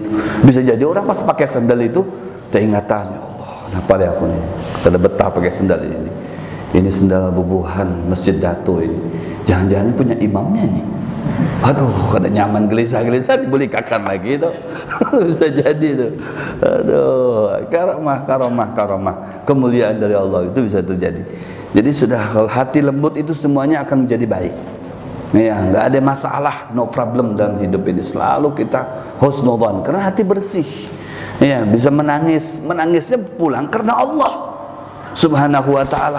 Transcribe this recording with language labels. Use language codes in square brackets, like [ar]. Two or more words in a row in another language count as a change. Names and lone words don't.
[bjn] Bisa jadi orang pas pakai sendal itu teringatan, ya Allah, kenapa dia aku ni? Kada betah pakai sendal ini. Ini sendal bubuhan Masjid Dato ini. Jangan-jangan punya imamnya ini. Aduh, kada nyaman gelisah-gelisah dibelikakan lagi tu. Bisa jadi tu. Aduh, karamah. [id] Kemuliaan dari Allah itu bisa terjadi. Jadi sudah kalau hati lembut itu semuanya akan menjadi baik. Ya, enggak ada masalah, [en] no problem [id] dalam hidup ini. Selalu kita husnudzan karena hati bersih. Ya, bisa menangis. Menangisnya pulang karena Allah [ar] Subhanahu wa taala.